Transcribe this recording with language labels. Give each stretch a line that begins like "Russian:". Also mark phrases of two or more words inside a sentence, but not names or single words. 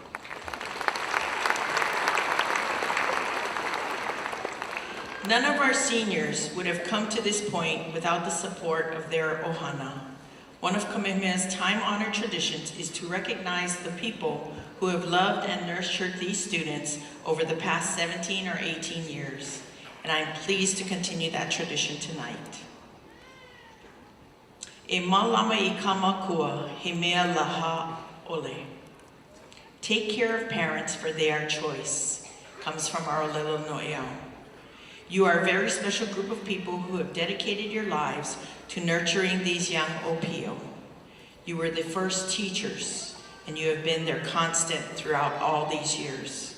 English: None of our seniors would have come to this point without the support of their ohana. One of Kamehameha's time-honored traditions is to recognize the people who have loved and nurtured these students over the past 17 or 18 years. And I'm pleased to continue that tradition tonight.
Hawaiian: E malama I kamakua he mea laha ole.
English: Take care of parents for their choice, comes from our Olelo Noeau. You are a very special group of people who have dedicated your lives to nurturing these young opio. You were the first teachers, and you have been their constant throughout all these years.